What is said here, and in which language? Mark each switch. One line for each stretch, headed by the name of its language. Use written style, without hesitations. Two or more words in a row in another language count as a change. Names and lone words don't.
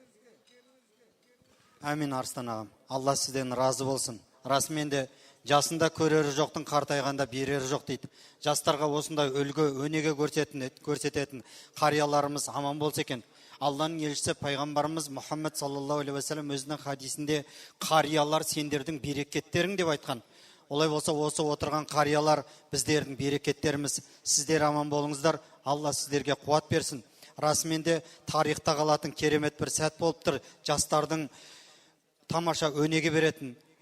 Kazakh: Әмин Арыстан ағам. Алла сізден разы болсын. Расымен де жасында көрері жоқтың қартайғанда берері жоқ дейді. Жастарға осындай үлгі, өнеге көрсететін қарияларымыз аман болса екен. Алланың елшісі пайғамбарымыз Мұхаммед
Arabic: صلى الله عليه وسلم
Kazakh: өзінің хадисінде қариялар сендердің берекеттерің деп айтқан. Олай болса, осы отырған қариялар біздердің берекеттеріміз. Сіздер аман болыңыздар. Алла сіздерге қуат берсін. Расымен де тарихта қалатын керемет бір сәт болып тұр. Жастардың тамаша өнеге беретін.